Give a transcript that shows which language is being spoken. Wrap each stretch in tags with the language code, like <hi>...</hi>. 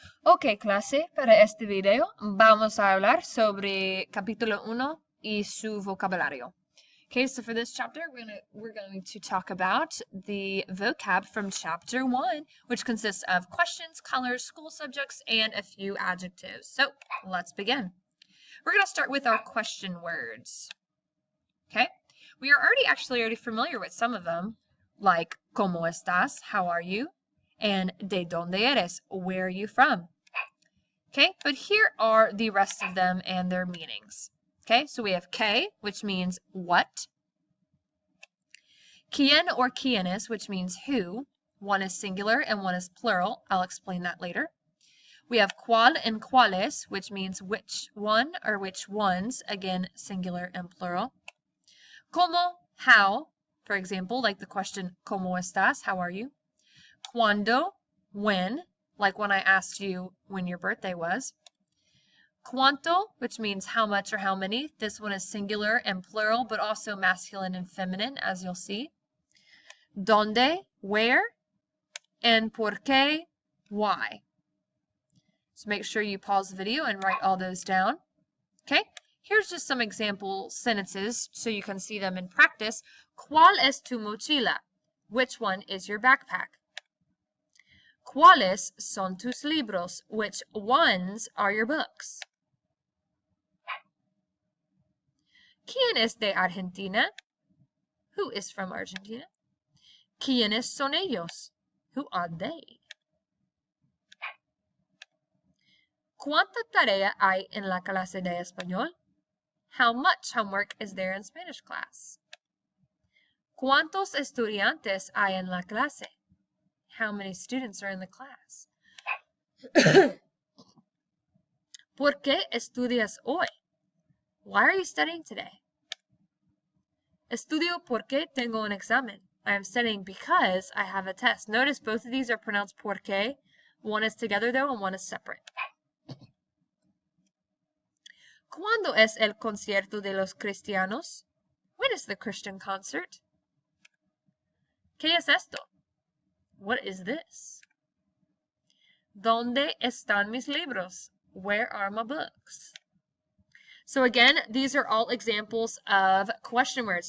<es>Ok, clase, para este video vamos a hablar sobre capítulo 1 y su vocabulario.</es> <en>Okay, so for this chapter, we're going to talk about the vocab from chapter 1, which consists of questions, colors, school subjects, and a few adjectives. So let's begin. We're going to start with our question words. Okay, we are already familiar with some of them, like</en> <es>¿Cómo estás?</es> <en>How are you? And</en> <es>¿De dónde eres?</es> <en>Where are you from? Okay, but here are the rest of them and their meanings. Okay, so we have que, which means what. Quién or quiénes, which means who. One is singular and one is plural. I'll explain that later. We have cuál and cuáles, which means which one or which ones. Again, singular and plural. Cómo, how. For example, like the question,</en> <es>¿Cómo estás?</es> <en>How are you? Cuándo, when. Like when I asked you when your birthday was. Cuánto, which means how much or how many. This one is singular and plural, but also masculine and feminine, as you'll see. ¿Dónde? Where? And ¿por qué? Why? So make sure you pause the video and write all those down. Okay, here's just some example sentences so you can see them in practice.</en> <es>¿Cuál es tu mochila?</es> <en>Which one is your backpack?</en> <es>¿Cuáles son tus libros?</es> <en>Which ones are your books?</en> <es>¿Quién es de Argentina?</es> <en>Who is from Argentina?</en> <es>¿Quiénes son ellos?</es> <en>Who are they?</en> <es>¿Cuánta tarea hay en la clase de español?</es> <en>How much homework is there in Spanish class?</en> <es>¿Cuántos estudiantes hay en la clase?</es> <en>How many students are in the class?</en> <es>¿Por qué estudias hoy?</es> <en>Why are you studying today?</en> <es>Estudio porque tengo un examen.</es> <en>I am studying because I have a test. Notice both of these are pronounced porque. One is together though and one is separate.</en> <es>¿Cuándo es el concierto de los cristianos?</es> <en>When is the Christian concert?</en> <es>¿Qué es esto?</es> <en>What is this?</en> <es>¿Dónde están mis libros?</es> <en>Where are my books? So again, these are all examples of question words.</en>